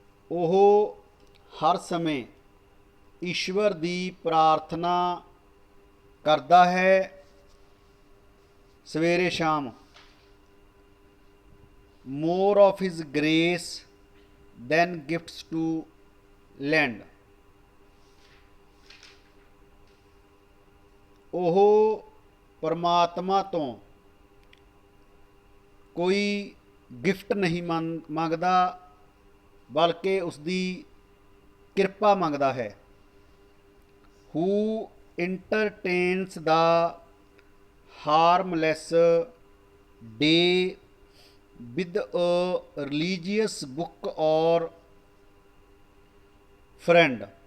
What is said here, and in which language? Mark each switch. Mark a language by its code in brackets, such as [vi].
[pa] ਉਹ ਹਰ ਸਮੇਂ ਈਸ਼ਵਰ ਦੀ ਪ੍ਰਾਰਥਨਾ ਕਰਦਾ ਹੈ, ਸਵੇਰੇ ਸ਼ਾਮ। [en] more of his grace than gifts to lend। [pa] ਉਹ ਪਰਮਾਤਮਾ ਤੋਂ ਕੋਈ ਗਿਫਟ ਨਹੀਂ ਮੰਗਦਾ ਬਲਕਿ ਉਸ ਦੀ ਕਿਰਪਾ ਮੰਗਦਾ ਹੈ। [en] Who entertains the harmless day with a religious book or friend।